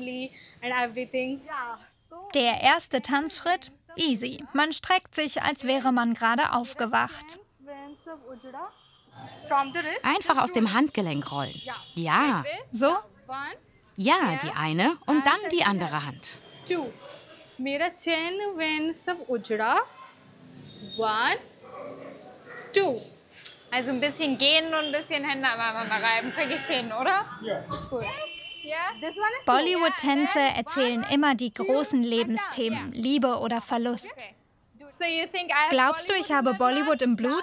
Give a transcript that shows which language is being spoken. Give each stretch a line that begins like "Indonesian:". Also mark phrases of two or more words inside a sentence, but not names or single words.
German: Der erste Tanzschritt? Easy. Man streckt sich, als wäre man gerade aufgewacht. Einfach aus dem Handgelenk rollen. Ja. So? Ja, die eine und dann die andere Hand.
Hindi: मेरा चैन wenn सब उजड़ा 1 2
German: Also ein bisschen gehen und ein bisschen Hände aneinander reiben. Krieg ich hin, oder? Ja. Cool. Bollywood-Tänze erzählen immer die großen Lebensthemen, Liebe oder Verlust. Glaubst du, ich habe Bollywood im Blut?